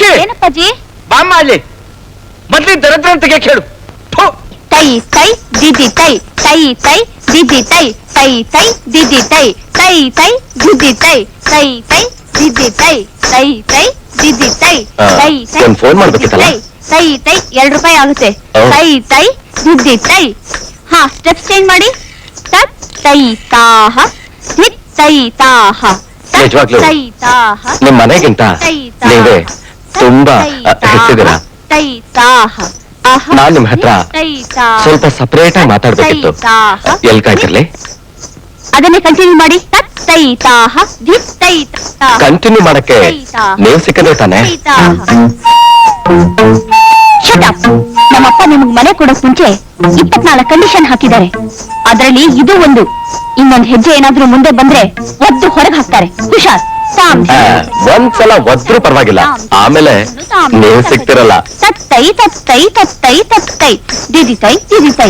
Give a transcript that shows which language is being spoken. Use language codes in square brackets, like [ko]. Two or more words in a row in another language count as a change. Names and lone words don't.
[kn] ಏನಪ್ಪಾಜಿ? ಬಾಮ್ಮ ಅಲ್ಲಿ. ಮೊದ್ಲಿ ದರಿದ್ರ ಅಂತ ಕೇಳು. ತೈ ತೈ ದಿದಿ ತೈ ತೈ ತೈ ದಿದಿ ತೈ ತೈ ತೈ ದಿದಿ ತೈ ತೈ ತೈ ದಿದಿ ತೈ ತೈ ತೈ ದಿದಿ ತೈ ತೈ ತೈ ದಿದಿ ತೈ ತೈ ತೈ. ಒಂದ್ ಫೋನ್ ಮಾಡ್ಬೇಕಿತ್ತಲ್ಲ? ತೈ ತೈ 2 ರೂಪಾಯಿ ಆಗುತ್ತೆ. ಹೌದು. ತೈ ತೈ ದಿದಿ ತೈ ಹಾ ಸ್ಟೆಪ್ಸ್ ಚೇಂಜ್ ಮಾಡಿ. ತತ್ ತೈ ತಾಹ ಧಿತ್ ತೈ ತಾಹ ತತ್ ನಿಜವಾಗ್ಲೂ ತೈ ತಾಹ ನಿಮ್ ಮನೆಗಿಂತ ತೈ ತಾಹ ನೀವೇ ತುಂಬಾ ಹೆಚ್ಚಿದ್ದೀರಾ. ತೈ ತಾಹ ಅಹ ನಾನ್ ನಿಮ್ ಹತ್ರ ತೈ ತಾಹ ಸ್ವಲ್ಪ ಸಪರೇಟ್ ಆಗಿ ಮಾತಾಡ್ಬೇಕಿತ್ತು. ತೈ ತಾಹ ಎಲ್ ಕಾಯ್ತಿರ್ಲಿ? ಅದನ್ನೇ ಕಂಟಿನ್ಯೂ ಮಾಡಿ. ತತ್ ತೈ ತಾಹ ಧಿತ್ ತೈ ತಾಹ ಕಂಟಿನ್ಯೂ ಮಾಡಕ್ಕೆ ತೈ ತಾಹ ನೀವು ಸಿಕ್ಕದೆ ತಾನೆ? ತೈ ತಾಹ. [en] Shut up. [kn] ನಮ್ಮಪ್ಪ ನಿಮಗ್ ಮನೆ ಕೊಡೋಕ್ ಮುಂಚೆ 24 ಕಂಡೀಷನ್ ಹಾಕಿದ್ದಾರೆ. ಅದರಲ್ಲಿ ಇದು ಒಂದು. ಇನ್ನೊಂದು ಹೆಜ್ಜೆ ಏನಾದ್ರೂ ಮುಂದೆ ಬಂದ್ರೆ ಒದ್ದು ಹೊರಗೆ ಹಾಕ್ತಾರೆ. ಹುಷಾರ್. ತಾಮ್ ಒಂದ್ಸಲ ಒದ್ರೂ ಪರವಾಗಿಲ್ಲ, ಆಮೇಲೆ ನೀವು ಸಿಗ್ತಿರಲ್ಲ. ತತ್ತೈ ತತ್ತೈ ತತ್ತೈ ತತ್ತೈ ದಿದಿತೈ ದಿದಿತೈ.